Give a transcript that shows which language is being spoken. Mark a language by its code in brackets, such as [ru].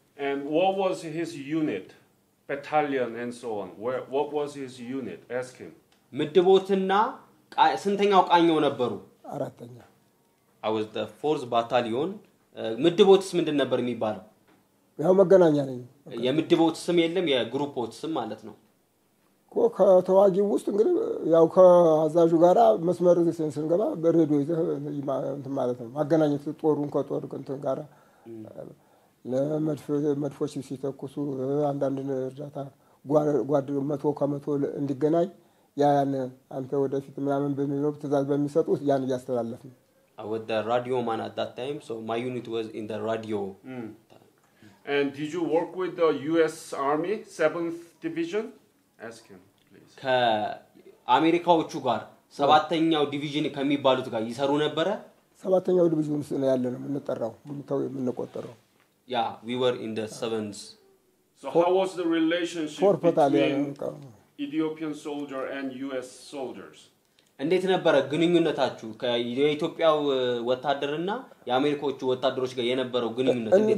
[en] and what was his unit battalion and so on what was his unit ask him [am] ምድቦትና ስንተኛው ቃኘው ነበሩ አራተኛ [en] I was the 4th battalion [am] ምድቦትስ ምንድን ነበር የሚባለው ያው መገናኛ ነኝ የምድቦት ስም የለም የግሩፖት ስም ማለት ነው ከተዋጊው ውስጥ እንግዲህ ያው ከአዛዡ ጋራ መስመር ስንገባ በሬዲዮ ይዘህ እንትን ማለት ነው ማገናኘት ጦሩን ከጦር እንትን ጋራ ለመድፎች ሲተኩሱ አንዳንድ እርዳታ ጓድ መቶ ከመቶ እንዲገናኝ ያን አንተ ወደፊት ምናምን በሚኖር ትእዛዝ በሚሰጡት ያን ያስተላልፍ ነው [en] I was the radio man at that time so my unit was in the radio And did you work with the US Army 7th division ask him please [am] ከአሜሪካዎቹ ጋር ሰባተኛው ዲቪዥን ከሚባሉት ጋር ይሰሩ ነበር ሰባተኛው ዲቪዥን ውስጥ ነው ያለነው የምንጠራው የምንቆጠረው [en] Yeah we were in the 7th So how was the relationship between Ethiopian soldier and US soldiers [am] እንዴት ነበር ግንኙነታችሁ ከኢትዮጵያው ወታደርና የአሜሪካዎቹ ወታደሮች ጋር የነበረው ግንኙነት እንዴት